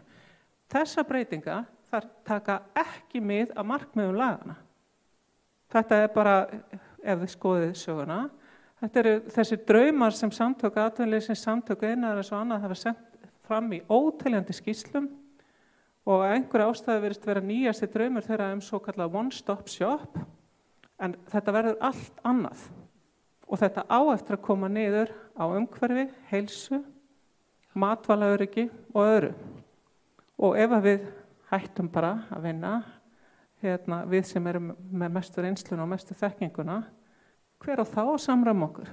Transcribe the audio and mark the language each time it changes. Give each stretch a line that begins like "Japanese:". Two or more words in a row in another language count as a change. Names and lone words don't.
Icelandic: Þessa breytinga þar taka ekki mið af markmiðum lagana. Þetta bara, ef þið skoðið söguna, þetta eru þessir draumar sem samtök atvinnulífsins, samtök iðnaðarins og annað hafa sent fram í óteljandi skýrslum og einhver ástæða virðist vera nýjasti draumur þeirra svokallað
English: one-stop shop,
Icelandic: en þetta verður allt annað. Og þetta á eftir að koma niður á umhverfi, heilsu, matvælaöryggi og öðru. Og ef við hættum bara að vinna, við sem erum með mestu reynsluna og mestu þekkinguna, hver á þá að samræma okkur?